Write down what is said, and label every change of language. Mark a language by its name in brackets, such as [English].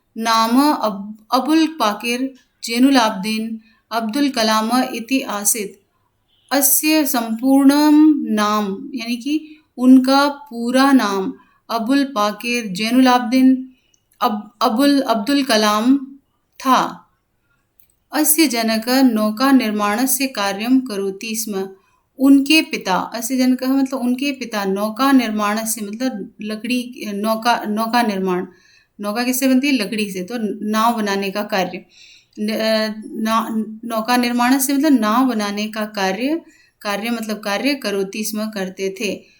[Sanskrit] नाम अबुल पाकिर जैनुलाब्दीन अब्दुल कलाम इति आसीत्। अस्य संपूर्णं नाम [Hindi] यानी कि उनका पूरा नाम अबुल पाकिर जैनुलाब्दीन अब्दुल कलाम था। [Sanskrit] अस्य जनकः नौका निर्माणस्य कार्यं करोति स्म। [Hindi] उनके पिता, अस्य जनकः मतलब उनके पिता, नौका निर्माणस्य मतलब लकड़ी, नौका निर्माण, नौका किससे बनती है? लकड़ी से, तो नाव बनाने का कार्य, नौका निर्माण से मतलब नाव बनाने का कार्य मतलब कार्य, करोति स्म करते थे।